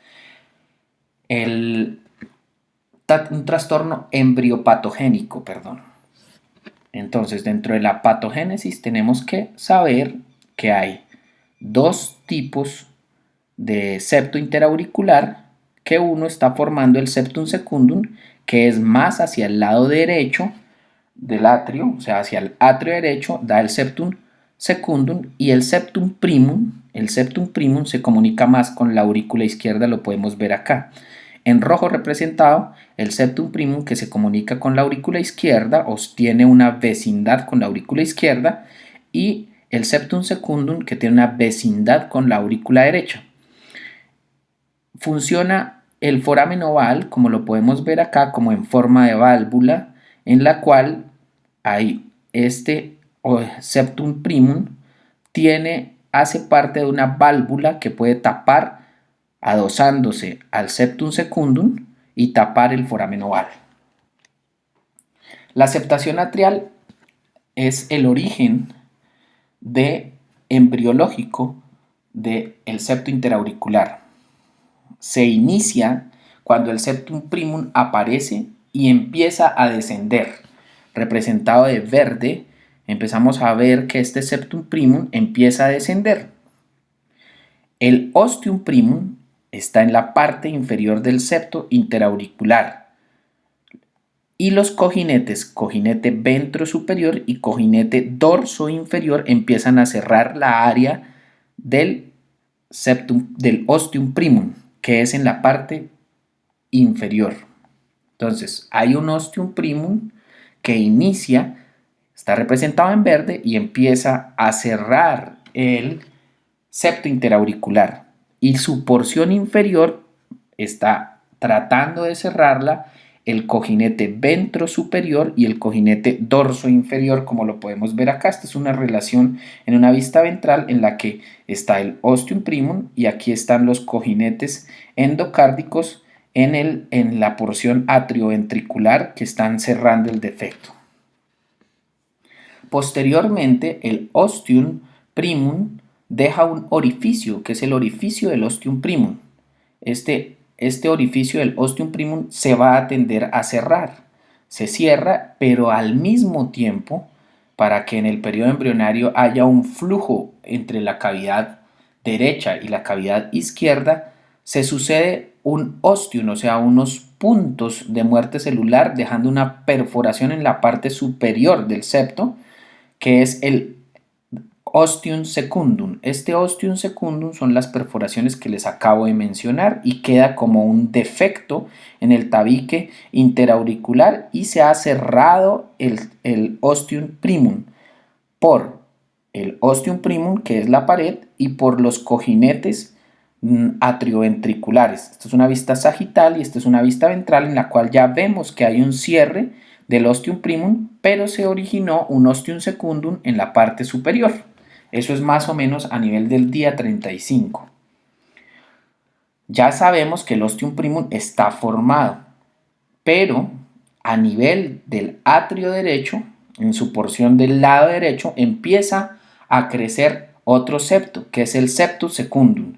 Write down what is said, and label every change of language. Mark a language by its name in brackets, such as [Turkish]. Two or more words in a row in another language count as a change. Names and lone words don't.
[Spanish] Un trastorno embriopatogénico, perdón. Entonces, dentro de la patogénesis tenemos que saber que hay dos tipos de septo interauricular, que uno está formando el [Latin] septum secundum, [Spanish] que es más hacia el lado derecho del atrio, o sea, hacia el atrio derecho da el [Latin] septum secundum, [Spanish] y el [Latin] septum primum [Spanish] se comunica más con la aurícula izquierda, lo podemos ver acá. En rojo representado el [Latin] septum primum, [Spanish] que se comunica con la aurícula izquierda o tiene una vecindad con la aurícula izquierda, y el [Latin] septum secundum, [Spanish] que tiene una vecindad con la aurícula derecha. Funciona el foramen oval, como lo podemos ver acá, como en forma de válvula, en la cual hay este [Latin] septum primum [Spanish] hace parte de una válvula que puede tapar, adosándose al [Latin] septum secundum, [Spanish] y tapar el foramen oval. La septación atrial es el origen embriológico del septo interauricular. Se inicia cuando el [Latin] septum primum [Spanish] aparece y empieza a descender. Representado de verde, empezamos a ver que este [Latin] septum primum [Spanish] empieza a descender. El [Latin] ostium primum [Spanish] está en la parte inferior del septo interauricular. Y los cojinetes, cojinete ventro superior y cojinete dorso inferior, empiezan a cerrar la área del [Latin] ostium primum, [Spanish] que es en la parte inferior. Entonces, hay un [Latin] ostium primum [Spanish] que inicia, está representado en verde, y empieza a cerrar el septo interauricular, y su porción inferior está tratando de cerrarla el cojinete ventro superior y el cojinete dorso inferior, como lo podemos ver acá. Esta es una relación en una vista ventral en la que está el [Latin] ostium primum [Spanish] y aquí están los cojinetes endocárdicos en la porción atrioventricular, que están cerrando el defecto. Posteriormente, el [Latin] ostium primum [Spanish] deja un orificio, que es el orificio del [Latin] ostium primum. [Spanish] Este orificio del [Latin] ostium primum [Spanish] se va a tender a cerrar. Se cierra, pero al mismo tiempo, para que en el periodo embrionario haya un flujo entre la cavidad derecha y la cavidad izquierda, se sucede un ostium, o sea, unos puntos de muerte celular, dejando una perforación en la parte superior del septo, que es el [Latin] ostium secundum. [Spanish] Este [Latin] ostium secundum [Spanish] son las perforaciones que les acabo de mencionar y queda como un defecto en el tabique interauricular, y se ha cerrado el [Latin] ostium primum [Spanish] por el [Latin] ostium primum, [Spanish] que es la pared, y por los cojinetes atrioventriculares. Esta es una vista sagital y esta es una vista ventral, en la cual ya vemos que hay un cierre del [Latin] ostium primum, [Spanish] pero se originó un [Latin] ostium secundum [Spanish] en la parte superior. Eso es más o menos a nivel del día 35. Ya sabemos que el [Latin] ostium primum [Spanish] está formado, pero a nivel del atrio derecho, en su porción del lado derecho, empieza a crecer otro septo, que es el [Latin] septum secundum.